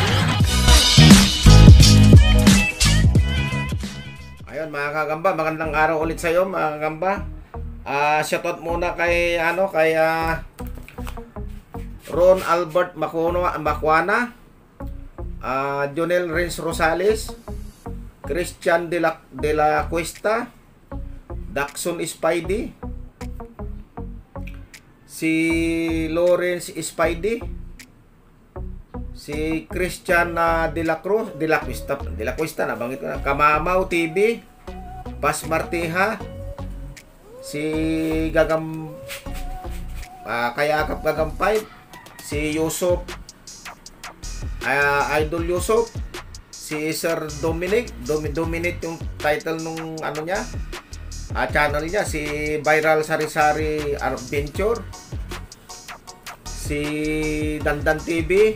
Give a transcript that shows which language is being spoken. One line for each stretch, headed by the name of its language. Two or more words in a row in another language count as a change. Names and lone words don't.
Filipino: Ayun mga kagamba, magandang araw ulit sa iyo mga kagamba. Shoutout muna kay Ron Albert Macuana, Jonel Renz Rosales, Christian de la Cuesta, Daxon Spidey, si Lawrence Spidey, si Christian de la Cuesta nabanggit ko na, Kamamaw TV, Bas Marteja, si Kayakap Gagampay, si Yusuf, Idol Yusuf, si Sir Dominic yung title nung ano niya, channel niya, si Viral Sari-Sari Adventure, si Dandan TV.